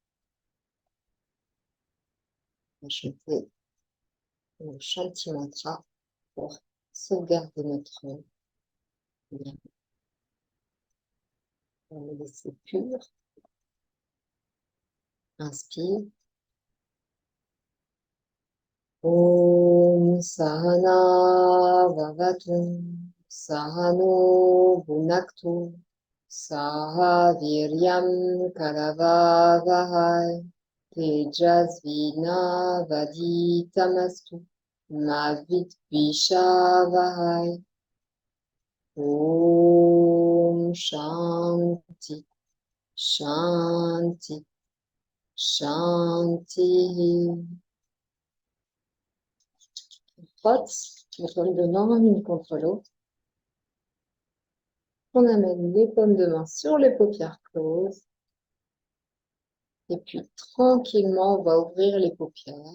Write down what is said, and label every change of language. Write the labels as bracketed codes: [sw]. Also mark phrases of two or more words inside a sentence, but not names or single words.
[fr] Acheter le Shanti Mantra pour sauvegarder notre bien, pour le laisser pur. Inspire. [sa] ॐ सहना ववतु सहनो भुनक्तु सह वीर्यं करवावहै तेजस्विना वदितमस्तु मावित् विषवहै. ॐ शान्ति शान्ति शान्ति. [fr] Frotte les paumes de main l'une contre l'autre. On amène les paumes de main sur les paupières closes. Et puis, tranquillement, on va ouvrir les paupières.